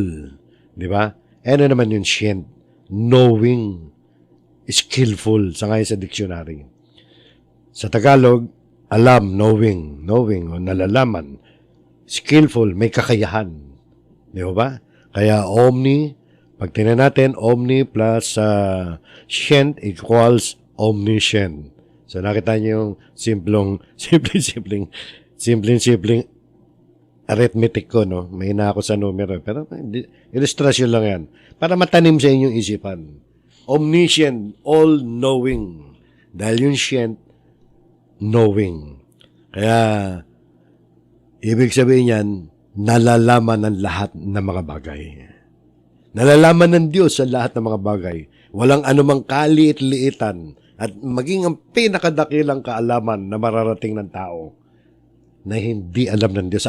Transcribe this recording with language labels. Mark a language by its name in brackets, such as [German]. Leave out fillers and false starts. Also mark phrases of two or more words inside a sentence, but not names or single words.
[Filipino] Di ba? Ano naman yung sient? [English] Knowing, skillful, [Filipino] sa ngayon sa dictionary. Sa Tagalog, alam, knowing, o nalalaman. Skillful, may kakayahan. Di ba? Kaya omni, pag tingnan natin, [English] omni plus scient equals omniscient. [Filipino] So nakita niyo yung simpleng arithmetic ko, no? May na ako sa numero. Pero illustrasyon lang yan. Para matanim sa inyong isipan. [English] Omniscient, all-knowing. [Filipino] Dahil yung scient, knowing. Kaya, ibig sabihin yan, nalalaman ng lahat ng mga bagay. Nalalaman ng Diyos sa lahat ng mga bagay. Walang anumang kaliit-liitan at maging ang pinakadakilang kaalaman na mararating ng tao na hindi alam ng Diyos.